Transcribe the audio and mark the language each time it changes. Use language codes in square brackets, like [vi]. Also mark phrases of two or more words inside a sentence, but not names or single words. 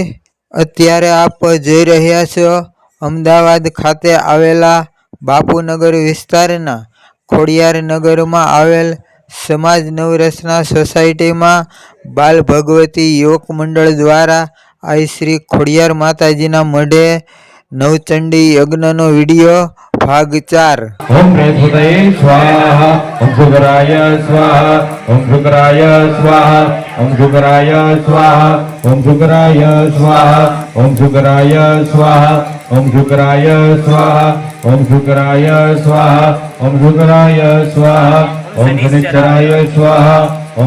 [gu] અત્યારે આપ જોઈ રહ્યા છો અમદાવાદ ખાતે આવેલા બાપુનગર વિસ્તારના ખોડિયાર નગરમાં આવેલ સમાજ નવરસના સોસાયટીમાં બાલ ભગવતી યુવક મંડળ દ્વારા આઈ શ્રી ખોડિયાર માતાજીના મઢે નવચંડી યજ્ઞનો વિડીયો भाग 4। [sa] ओम प्रेतपतये स्वाहा, ओम शुकराय स्वाहा, ओम शुकराय स्वाहा, ओम शुकराय स्वाहा, ओम शुकराय स्वाहा, ओम शुकराय स्वाहा, ओम शुकराय स्वाहा, ओम शुकराय स्वाहा, ओम शुकराय स्वाहा, ओम शनिश्चराय स्वाहा, ओम